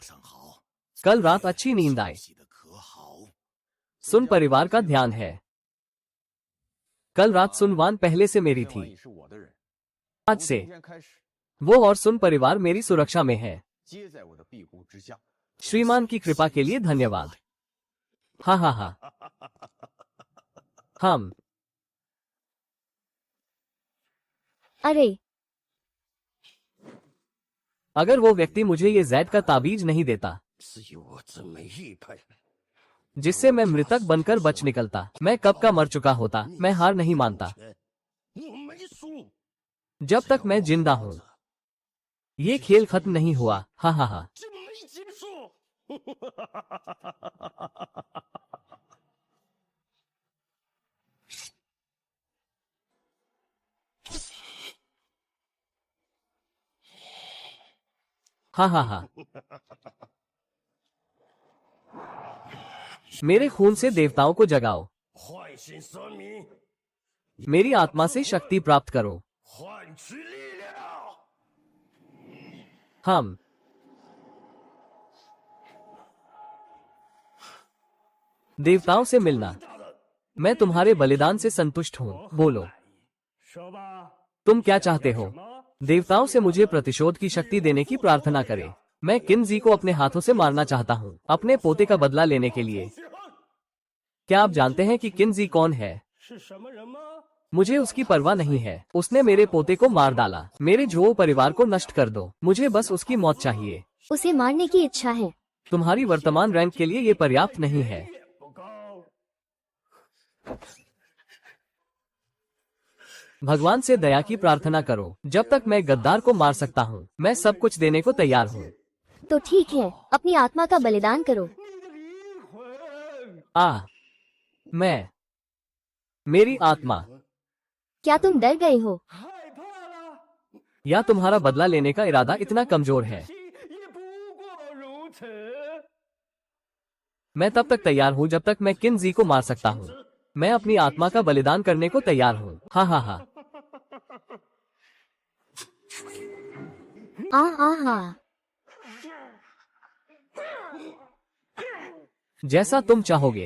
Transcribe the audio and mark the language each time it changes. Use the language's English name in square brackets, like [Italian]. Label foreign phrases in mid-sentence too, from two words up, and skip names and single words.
[Chinese] 早上好， [Hindi] कल रात अच्छी नींद आए। [Chinese] 洗的可好？ [Hindi] सुन परिवार का ध्यान है। कल रात सुनवान पहले से मेरी 天王 थी। [Chinese] 已是我的人， [Hindi] आज 从 से [Chinese] 今天开始， [Hindi] वो और सुन परिवार मेरी सुरक्षा में है। [Chinese] 皆在我的庇护之下。 [Hindi] श्रीमान की कृपा के लिए धन्यवाद। हाँ हाँ हाँ। हम अरे, अगर वो व्यक्ति मुझे ये जैद का ताबीज नहीं देता [Chinese] 是由我这枚玉佩， [Hindi] जिससे मैं मृतक बनकर बच निकलता, मैं कब का मर चुका होता। मैं हार नहीं मानता [Chinese] 我没输。 [Hindi] जब तक मैं जिंदा हूँ। ये खेल खत्म नहीं हुआ। हाँ हाँ हाँ। [Chinese] 这没结束。 [Hindi] हाँ हाँ हाँ। मेरे खून से देवताओं को जगाओ। [Chinese] 唤醒神明， [Hindi] मेरी आत्मा से शक्ति प्राप्त करो। [Chinese] 换取力量。 [Hindi] हम देवताओं से मिलना। मैं तुम्हारे बलिदान से संतुष्ट हूँ। बोलो, [Chinese] 说吧， [Hindi] तुम क्या चाहते हो? देवताओं से मुझे प्रतिशोध की शक्ति देने की प्रार्थना करें। मैं किन्जी को अपने हाथों से मारना चाहता हूँ, अपने पोते का बदला लेने के लिए। क्या आप जानते हैं कि किन्जी कौन है? [Chinese] 是什么人吗？ [Hindi] मुझे उसकी परवाह नहीं है। उसने मेरे पोते को मार डाला। मेरे झोओ परिवार को नष्ट कर दो। मुझे बस उसकी मौत चाहिए। उसे मारने की इच्छा है। तुम्हारी वर्तमान रैंक के लिए ये पर्याप्त नहीं है। [Chinese] 不高。 [Hindi] भगवान से दया की प्रार्थना करो। जब तक मैं गद्दार को मार सकता हूँ, मैं सब कुछ देने को तैयार हूँ। तो ठीक है, अपनी आत्मा का बलिदान करो। मैं मेरी आत्मा। क्या तुम डर गए हो? [Chinese] 害怕了， [Hindi] या तुम्हारा बदला लेने का इरादा इतना कमजोर है? [Chinese] 也不过如此。 [Hindi] मैं तब तक तैयार हूँ जब तक मैं किन्जी को मार सकता हूँ। मैं अपनी आत्मा का बलिदान करने को तैयार हूँ। हाँ हाँ हाँ। हाँ। जैसा तुम चाहोगे।